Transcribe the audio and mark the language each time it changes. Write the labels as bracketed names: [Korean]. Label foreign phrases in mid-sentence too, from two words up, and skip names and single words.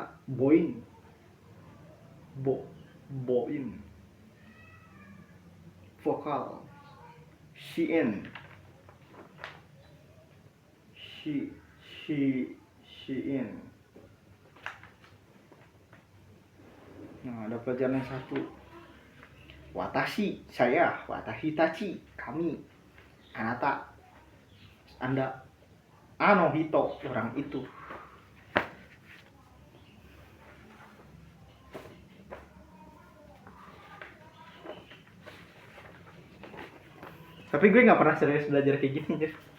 [Japanese] 母音、母音. [Indonesian] Vokal, [Japanese] 子音、子音. [Indonesian] Nah, ada pelajaran yang satu. [Japanese] Watashi, saya. 私たち, kami. Anata, [Indonesian] Anda. [Japanese] あの人, [Indonesian] orang itu. Tapi gue nggak pernah serius belajar kayak gini.